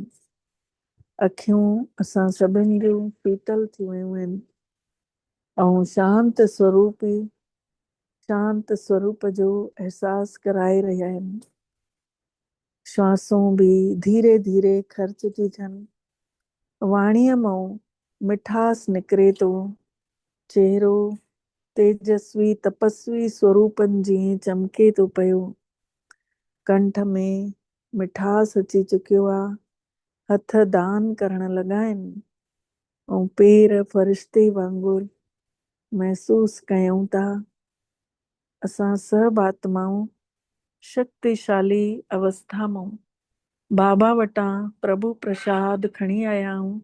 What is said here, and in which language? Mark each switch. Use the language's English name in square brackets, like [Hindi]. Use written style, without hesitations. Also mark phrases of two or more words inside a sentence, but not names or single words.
[Sindhi] अखियूं असां सभिनि जूं शीतल थी वियूं आहिनि ऐं शांत स्वरूप जो अहसास कराए रहिया आहिनि। श्वासूं बि धीरे धीरे ख़र्च थी थियनि। वाणीअ मां मिठास निकिरे थो। चेहरो तेजस्वी तपस्वी स्वरूपनि जीअं चमके थो पियो। कंठ में मिठास अची चुकियो आहे। हथ दान करण लॻा आहिनि ऐं पेर फ़रिश्ते वांगुरु महसूस कयूं था। असां सभु आत्माऊं शक्तिशाली अवस्था मां बाबा वटां प्रभु प्रसाद खणी आया आहियूं।